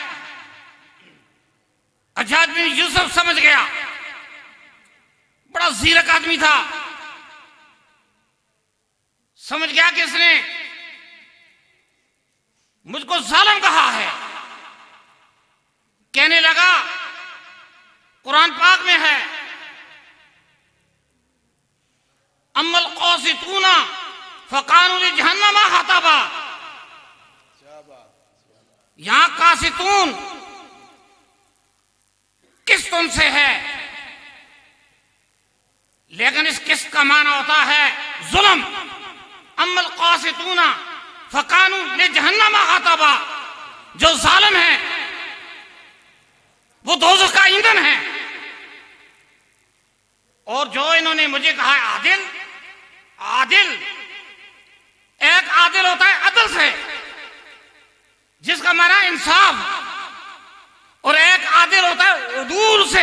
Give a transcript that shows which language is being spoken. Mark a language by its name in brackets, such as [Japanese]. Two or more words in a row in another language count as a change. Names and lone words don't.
[Urdu] حجاج بن یوسف سمجھ گیا، بڑا زیرک آدمی تھا، سمجھ گیا کہ اس نے مجھ کو ظالم کہا ہے. کہنے لگا، قرآن پاک میں ہے, [Arabic] أمّا القاسطون فكانوا لجهنم حطبا. [Urdu] یہاں قاسطون قسط ان سے ہے، لیکن اس قسط کا معنی ہوتا ہے ظلم. [Arabic] أمّا القاسطون فكانوا لجهنم حطبا, [Urdu] جو ظالم ہے وہ دوزخ کا ایندھن ہے. اور جو انہوں نے مجھے کہا ہے عادل، عادل ایک عادل ہوتا ہے عدل سے، جس کا معنی انصاف، اور ایک عادل ہوتا ہے عدول سے.